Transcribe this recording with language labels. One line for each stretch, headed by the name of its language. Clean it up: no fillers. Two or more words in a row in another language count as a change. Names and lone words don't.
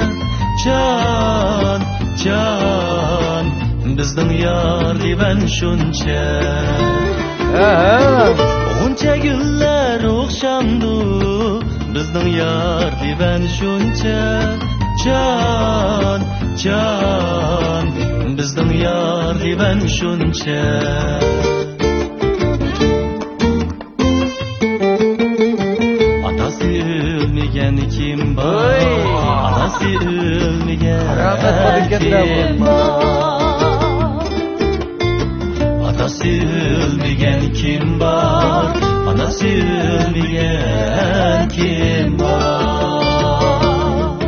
Turkish: Can, bizden yar diben şunca. Gunca güller okşamdı, bizden yar diben şunca.
Uzbek: can can bizning yar divan shuncha atasi o'lmagan kim bor atasi o'lmagan kim bor atasi o'lmagan kim bor anasi o'lmagan kim bor